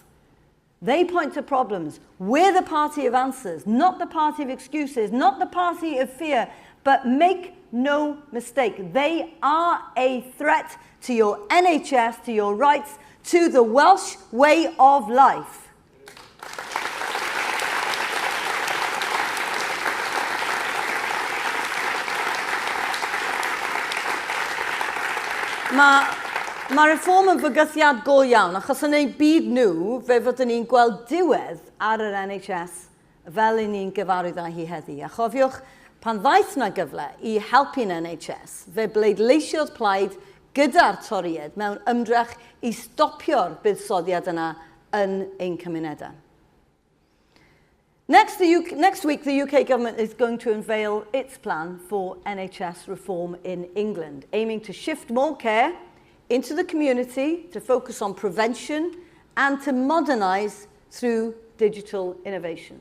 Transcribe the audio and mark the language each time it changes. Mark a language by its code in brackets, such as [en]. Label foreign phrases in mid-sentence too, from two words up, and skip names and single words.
[en] They point to problems. We're the party of answers, not the party of excuses, not the party of fear, but make no mistake, they are a threat to your NHS, to your rights, to the Welsh way of life. [cy] Mae Reform yn fygythiad go iawn, achos yn ei byd nhw, fe fod ni'n gweld diwedd ar yr NHS fel i ni'n gyfarwydd â hi heddi. A chofiwch, pan ddaeth na gyfle i helpu'n NHS, fe bleidleisiodd Plaid gyda'r toried mewn ymdrech i stopio'r buddsoddiad yna yn ein cymunedau. [en] Next week, the UK government is going to unveil its plan for NHS reform in England, aiming to shift more care into the community, to focus on prevention, and to modernise through digital innovation.